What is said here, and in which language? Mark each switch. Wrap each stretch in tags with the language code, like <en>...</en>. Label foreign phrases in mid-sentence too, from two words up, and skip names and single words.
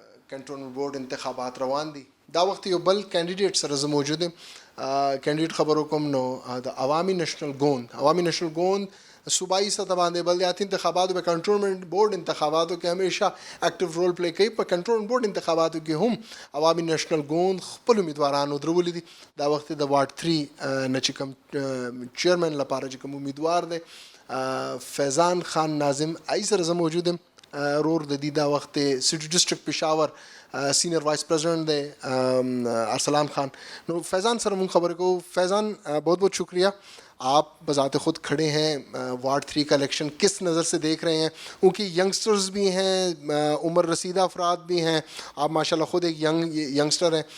<ps>کنٹرولمنٹ بورڈ انتخابات روان دي دا وخت یو بل کینډیډیټ سره زه موجود یم کینډیډیټ خبرو کوم نو د عوامي نشنل ګوند صوبائی سطح باندې بلدیاتی انتخاباتو په کنټرولمنٹ بورډ انتخاباتو کې همیشه</ps> <en>active role play</en> <ps>کوي. په کنټرولمنٹ بورډ انتخاباتو کې هم عوامي نشنل ګوند خپل امیدواران درولي دي. دا وخت د وارډ 3 نه چې کوم چیرمن لپاره چې کوم امیدوار دی فیضان خان ناظم ای سره زه موجود یم رور د دې دا وخت</ps> <en>City District Peshawar Senior Vice President</en> <ps>دے ارسلان خان. نو فیضان سر مون خبر کو فیضان</ps> <ur>بہت بہت شکریہ. آپ بذات خود کھڑے ہیں وارڈ 3 کا الیکشن کس نظر سے دیکھ رہے ہیں؟ کیونکہ ینگسٹرز بھی ہیں عمر رسیدہ افراد بھی ہیں, آپ ماشاءاللہ خود ایک ینگسٹر ہیں.</ur>